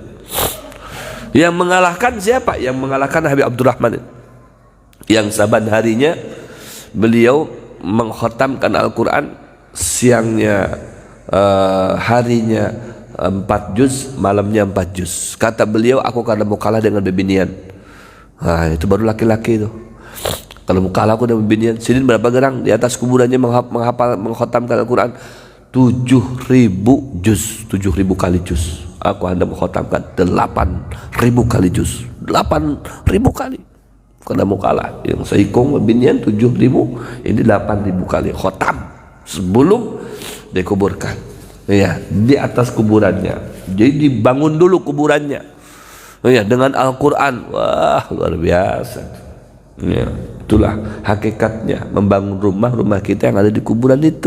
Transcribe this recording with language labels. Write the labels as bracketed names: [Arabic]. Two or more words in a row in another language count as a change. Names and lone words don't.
[Indonesian] Yang mengalahkan siapa? Yang mengalahkan Habib Abdurrahman, yang saban harinya beliau mengkhatamkan Al-Quran, siangnya harinya 4 juz, malamnya 4 juz. Kata beliau, [Banjar] aku kada mau kalah dengan bebinian. Nah, itu baru laki-laki itu. Kalau mau kalah aku dengan bebinian. Sidin berapa gerang di atas kuburannya mengkhatamkan Al-Quran 7.000 juz, 7.000 kali juz. [Indonesian] Aku hendak mengkhatamkan 8.000 kali juz, 8.000 kali. [Banjar] Kada mau kalah. Yang seikung bebinian 7.000, ini 8.000 kali khatam sebelum dikuburkan. [Indonesian] Ya, di atas kuburannya. Jadi dibangun dulu kuburannya. Ya, dengan Al-Quran. Wah, luar biasa. Ya, itulah hakikatnya membangun rumah kita yang ada di kuburan itu.